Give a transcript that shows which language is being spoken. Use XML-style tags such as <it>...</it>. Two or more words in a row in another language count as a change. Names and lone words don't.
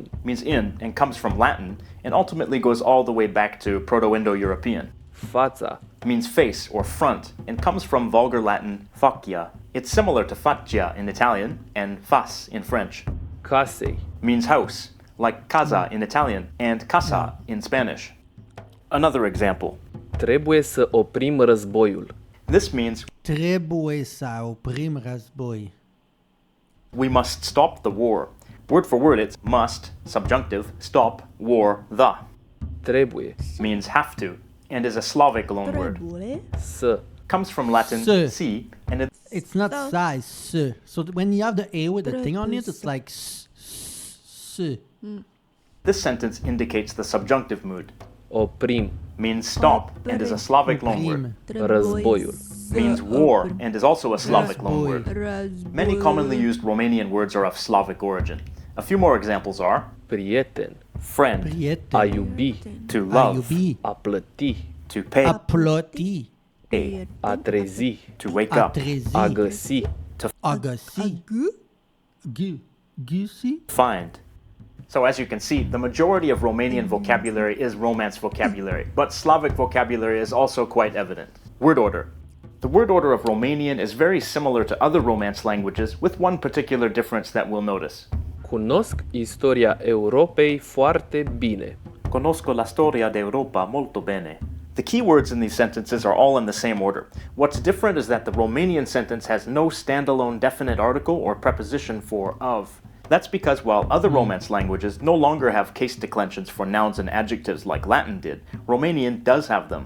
<en>Means in and comes from Latin and ultimately goes all the way back to Proto-Indo-European.</en> <ro>Fața.</ro> <en>Means face or front and comes from Vulgar Latin faccia. It's similar to faccia in Italian and fas in French.</en> <ro>Casei.</ro> <en>Means house, like casa in Italian and casa in Spanish. Another example.</en> <ro>Trebuie să oprim războiul.</ro> <en>This means</en> <ro>Trebuie să oprim război.</ro> <en>we must stop the war. Word for word, it's must, subjunctive, stop, war, the.</en> <ro>Trebuie</ro> <en>Means have to, and is a Slavic loanword.</en> <ro>Trebuie. să.</ro> <en>Comes from Latin</en> <ro>Să.</ro> <en>si, and it It's not size. S. So when you have the A with the thing on it, it's like s. this sentence indicates the subjunctive mood.</en> <ro>Oprim</ro> <en>Means stop, and is a Slavic loanword.</en> <ro>războiul.</ro> <en>Means war, and is also a Slavic loanword.</en> <ro>Război.</ro> <en>Many commonly used Romanian words are of Slavic origin. A few more examples are</en> <ro>Prieten.</ro> <en>friend,</en> <ro>Prieten. A iubi.</ro> <en>to</en> <ro>A</ro> <en>love,</en> <ro>iubi. A plăti.</ro> <en>to pay,</en> <ro>A ploti. A trezi.</ro> <en>to wake</en> <ro>A</ro> <en>up,</en> <ro>trezi. A găsi. A găsi. Găsi.</ro> <en>find. So as you can see, the majority of Romanian vocabulary is Romance vocabulary, but Slavic vocabulary is also quite evident. Word order. The word order of Romanian is very similar to other Romance languages, with one particular difference that we'll notice.</en> <ro>Cunosc istoria Europei foarte bine.</ro> <it>Conosco la storia d'Europa molto bene.</it> <en>The key words in these sentences are all in the same order. What's different is that the Romanian sentence has no standalone definite article or preposition for of. That's because while other Romance languages no longer have case declensions for nouns and adjectives like Latin did, Romanian does have them.</en>